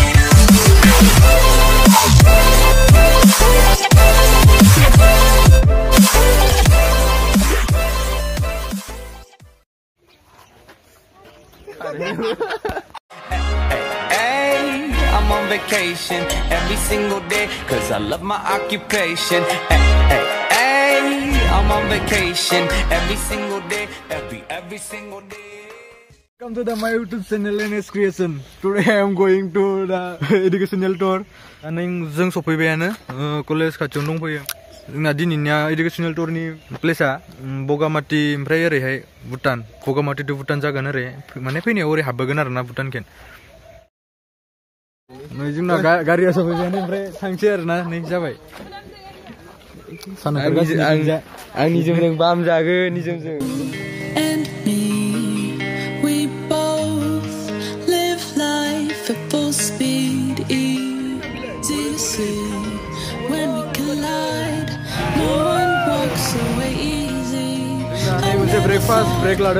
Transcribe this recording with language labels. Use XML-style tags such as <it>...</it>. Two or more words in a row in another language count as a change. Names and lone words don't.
<en>I'm on vacation every single day, cause I love my occupation. I'm on vacation every single day, every single day. Welcome to my YouTube channel NS Creation. Today I am going to the educational tour.</en> <brx>जों सफैबायानो कलेज खाथियाव दंफैयो। जोंना दिनैनिया</brx> <en>educational tour</en> <brx>नि प्लेसआ बगामाटी ओमफ्राय ओरैहाय भुटान। बगामाटी टु भुटान जागोन ओरै माने फैनायाव ओरै हाबबोगोन आरोना भुटानखै। नै जोंना गारिया सफैबायानो ओमफ्राय थांसै आरोना नै जाबाय। आंनिजों नों बाम जागोन निजोंजों।</brx> <en>full speed, easy to see when we collide. No one walks away easy. I was a breakfast break ladang.</en>